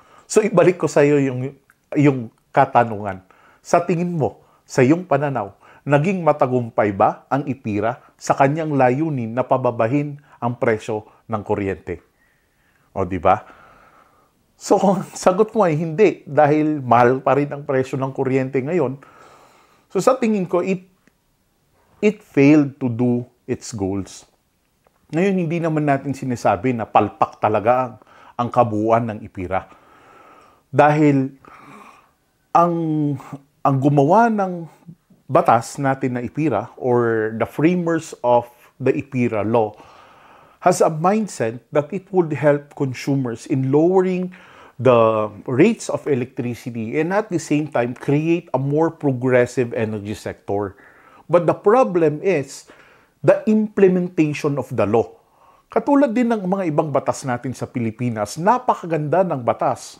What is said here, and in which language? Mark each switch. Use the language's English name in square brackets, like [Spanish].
[Filipino] So, ibalik ko sa iyo yung katanungan. Sa tingin mo, sa iyong pananaw, naging matagumpay ba ang IPIRA sa kanyang layunin na pababahin ang presyo ng kuryente? O, di ba? So, kung sagot mo ay hindi dahil mahal pa rin ang presyo ng kuryente ngayon. [English] So, [Filipino] sa tingin ko, [English] it failed to do its goals. [Filipino] Ngayon, hindi naman natin sinasabi na palpak talaga ang kabuuan ng IPIRA. Dahil ang gumawa ng batas natin na IPIRA [English] or the framers of the IPIRA law has a mindset that it would help consumers in lowering the rates of electricity and at the same time create a more progressive energy sector. But the problem is the implementation of the law. [Filipino] Katulad din ng mga ibang batas natin sa Pilipinas, napakaganda ng batas.